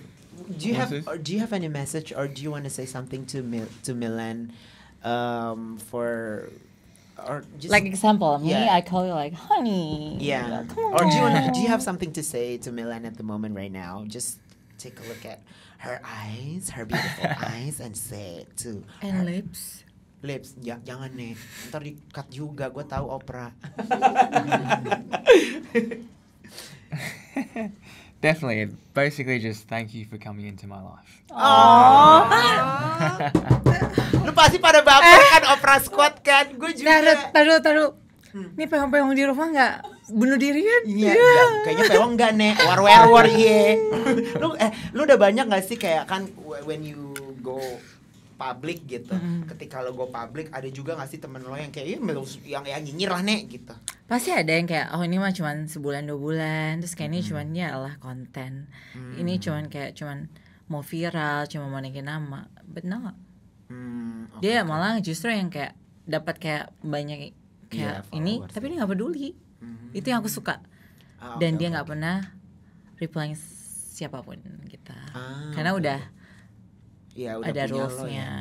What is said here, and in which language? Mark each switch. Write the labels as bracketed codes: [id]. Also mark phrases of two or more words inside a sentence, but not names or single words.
[en] Do you have any message or do you want to say something to Milan for or just Like example, me, Yeah. I call you like honey. yeah. Come Or on. do you have something to say to Milan at the moment right now? Just take a look at her eyes, her beautiful eyes, and say it to And her lips. lips. [id] Ya, jangan nih, ntar di cut juga. Gue tahu opera. [en] Definitely. Basically, just thank you for coming into my life. [id] Lu pasti pada baper kan opera squad kan? Gue juga. Taruh. Ini peong-peong di rumah nggak bunuh diri kan? Iya, kayaknya pewong enggak nih, war iya. Lu udah banyak nggak sih kayak kan [en] when you go public [id] gitu. Ketika lo [en] go public [id] ada juga nggak sih temen lo yang kayak yang nyinyir lah nek gitu. Pasti ada yang kayak ini mah cuman sebulan 2 bulan, terus kayak ini cuman ya lah konten. Ini cuman mau viral, cuma mau naikin nama. [en] But no. [id] Dia malah justru yang kayak dapat kayak banyak kayak ini, followers. tapi dia nggak peduli. Itu yang aku suka. Dan dia nggak pernah replying siapapun kita. Karena udah ada punya lo rules-nya.